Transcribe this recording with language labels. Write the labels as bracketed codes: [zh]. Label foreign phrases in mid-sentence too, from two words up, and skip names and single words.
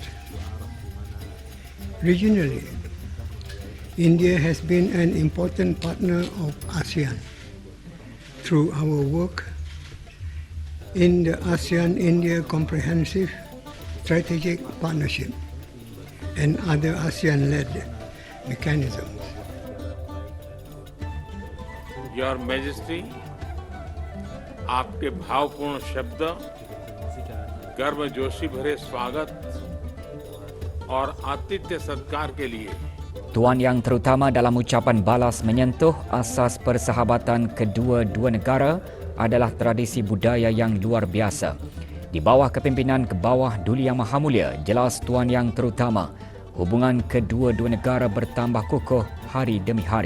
[en] Regionally, India has been an important partner of ASEAN through our work in the ASEAN-India Comprehensive Strategic Partnership and other ASEAN-led mechanisms. Your Majesty, [hi] आपके भावपूर्ण शब्द, गर्मजोशी भरे स्वागत और आतिथ्य सत्कार के लिए [ms] Tuan Yang Terutama dalam ucapan balas menyentuh asas persahabatan kedua-dua negara adalah tradisi budaya yang luar biasa. Di bawah kepimpinan Duli Yang Maha Mulia, jelas Tuan Yang Terutama, hubungan kedua-dua negara bertambah kukuh hari demi hari.